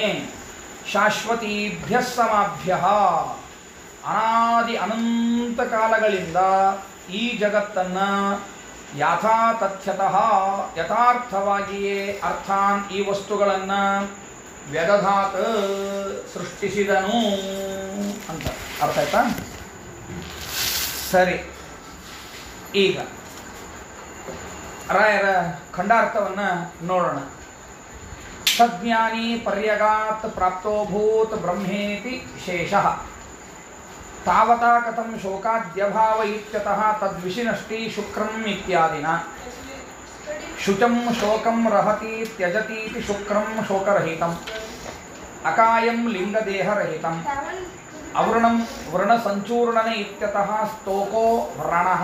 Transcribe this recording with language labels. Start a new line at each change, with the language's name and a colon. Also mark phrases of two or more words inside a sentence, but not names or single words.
Sanskrit: ಶಾಶ್ವತೀಭ್ಯ ಸಮಾಭ್ಯ
Kannada: ಅನಾದಿ ಅನಂತ ಕಾಲಗಳಿಂದ ಈ ಜಗತ್ತನ್ನು ಯಥಾತಥ್ಯತಃ ಯಥಾರ್ಥವಾಗಿಯೇ ಅರ್ಥಾನ್ ಈ ವಸ್ತುಗಳನ್ನು ವ್ಯದಧಾತ್ ಸೃಷ್ಟಿಸಿದನು ಅಂತ ಅರ್ಥ ಆಯ್ತಾ? ಸರಿ, ಈಗ ರಾಯರ ಖಂಡಾರ್ಥವನ್ನು ನೋಡೋಣ.
Sanskrit: ಸಜ್ಞಾನಿ ಪರ್ಯಗಾತ್ ಪ್ರಾಪ್ತೋಭೂತ್ ಬ್ರಹ್ಮೇತಿ ಶೇಷಃ ತಾವತಾ ಕಥಂ ಶೋಕಾದ್ಯಭಾವ ಇತ್ಯತಃ ತದ್ವಿಷಿನಷ್ಟಿ ಶುಕ್ರಂ ಇತ್ಯಾದಿನ. ಶುಚಂ ಶೋಕಂ ರಹತಿ ತ್ಯಜತೀತಿ ಶುಕ್ರಂ ಶೋಕರಹಿತಂ. ಅಕಾಯಂ ಲಿಂಗದೇಹರಹಿತಂ. ಅವೃಣಂ ವ್ರಣಸಂಚೂರ್ಣನೆ ಇತ್ಯತಃ ಸ್ತೋಕೋ ವ್ರಣಃ.